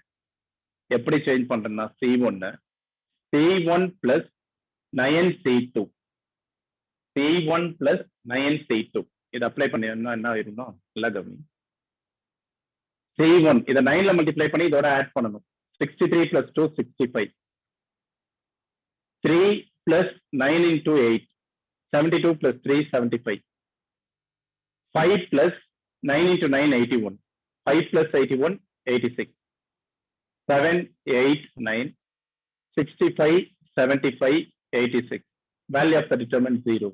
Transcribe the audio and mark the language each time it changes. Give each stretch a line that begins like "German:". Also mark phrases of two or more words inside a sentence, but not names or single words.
Tamil: எப்படி சேஞ்ச் பண்றேன்னா,
English: C1 plus 9C2. C1 plus 9C2.
Tamil: இதை அப்ளை பண்ணி என்ன ஆயிருந்தா நல்லா கவனி. C1 இதை 9ல மல்டிப்ளை பண்ணி இதோட ஆட் பண்ணணும்.
English: 63 plus 2 65. 3 plus 9 into 8. 72 plus 3 75. 5 plus 9 into 9 81. 5 plus 81 86. 7 8 9 65 75 86. Value of the determinant 0.